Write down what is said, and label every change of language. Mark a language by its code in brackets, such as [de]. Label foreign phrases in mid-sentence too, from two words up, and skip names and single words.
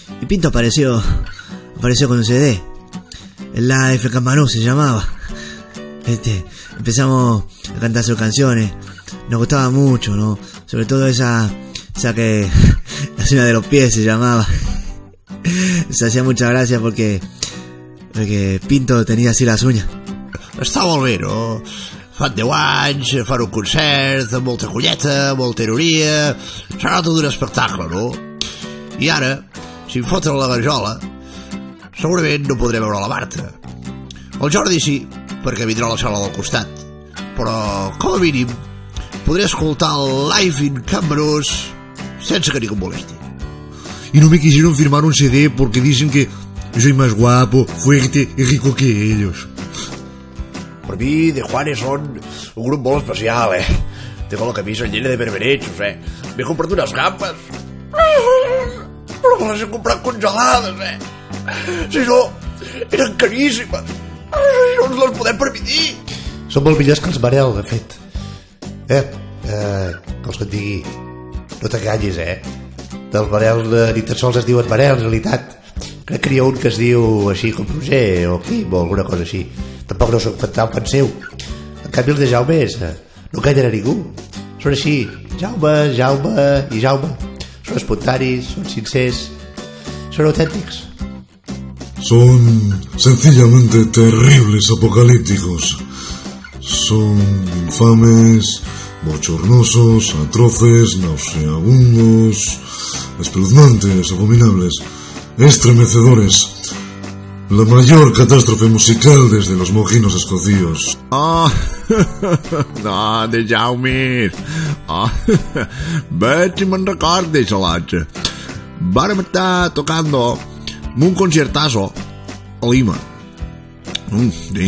[es] Pinto apareció con un CD. El Life Campanú se llamaba. Empezamos a cantar sus canciones. Nos gustaba mucho, ¿no? Sobre todo esa que la señora de los pies se llamaba. Se hacía mucha gracia porque Pinto tenía así las uñas. [ca] Està molt bé, no? Fan 10 anys, fan un concert, amb molta colleta, molta ironia... Serà tot un espectacle, no? I ara, si em foten la garjola, segurament no podré veure la Marta. El Jordi sí, perquè vindrà a la sala del costat. Però, com a mínim, podré escoltar el Live in Cambrós sense que ningú em molesti. [es] Y no me quisieron firmar un CD porque dicen que yo soy más guapo, fuerte y rico que ellos. [ca] Per mi, The Juanes són un grup molt especial, Tengo la camisa llena de berberechos, M'he comprat unes gambes. Però me les he comprat congelades, Si no, eren caríssimes. No ens les podem permitir. Són molt millors que els Manel, de fet. Que els que et digui. No t'enganyis, Dels Manel ni tan sols es diuen Manel, en realitat. Crec que n'hi ha un que es diu així com Roger o Quim o alguna cosa així. Tampoc no soc tan fan seu. En canvi els de Jaume no enganyen a ningú. Són així, Jaume i Jaume. Són espontanis, són sincers, són autèntics. [es] Son sencillamente terribles apocalípticos. Son infames, bochornosos, atroces, nauseabundos, espeluznantes, abominables, estremecedores. La mayor catástrofe musical desde los mojinos escocíos. [ca] No, de Jaume. Veig si me'n record d'això l'altre. Vàrem estar [es] tocando un concertazo [ca] a Lima. Sí.